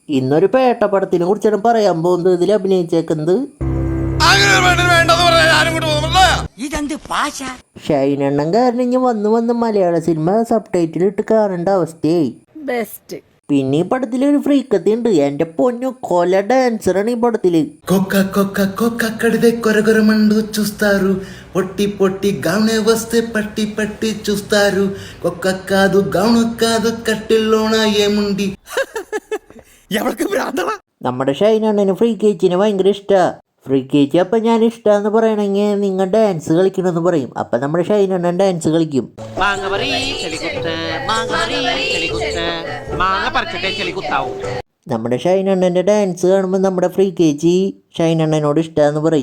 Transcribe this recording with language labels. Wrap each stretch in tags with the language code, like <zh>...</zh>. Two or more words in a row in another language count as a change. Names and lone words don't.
<ml>ഇന്നൊരു പേട്ടപ്പടത്തിനെ കുറിച്ചാണ് പറയാൻ പോകുന്നത്. ഇതിൽ അഭിനയിച്ചേക്കുന്നത് ഷൈനണ്ണൻ കാരണം ഇനി വന്ന് മലയാള സിനിമ സബ് ടൈറ്റിൽ ഇട്ട് കാണേണ്ട അവസ്ഥയായി. ബെസ്റ്റ്. പിന്നെ ഈ പടത്തിൽ ഒരു ഫ്രീക്കത്തി ഉണ്ട്. എന്റെ പൊന്നു കൊല ഡാൻസറാണ് ഈ പടത്തില്.</ml> <te>పొట్టి పొట్టి గౌనే వస్తే పట్టి పట్టి చూస్తారు. ఒక్క కాదు గౌను కాదు కట్టిల్లోన ఏముంది.</te> <ml>നമ്മുടെ ഷൈനണ്ണന് ഫ്രീ കേച്ചിനെ ഭയങ്കര ഇഷ്ടാ. ഫ്രീ കേച്ചി അപ്പം ഞാൻ ഇഷ്ടാന്ന് പറയണെങ്കിൽ നിങ്ങൾ ഡാൻസ് കളിക്കണമെന്ന് പറയും. അപ്പം നമ്മുടെ ഷൈനണ്ണൻ ഡാൻസ് കളിക്കും. നമ്മുടെ ഷൈനണ്ണൻ്റെ ഡാൻസ് കാണുമ്പോൾ നമ്മുടെ ഫ്രീ കേച്ചി ഷൈനണ്ണനോട് ഇഷ്ടാന്ന് പറയും.</ml>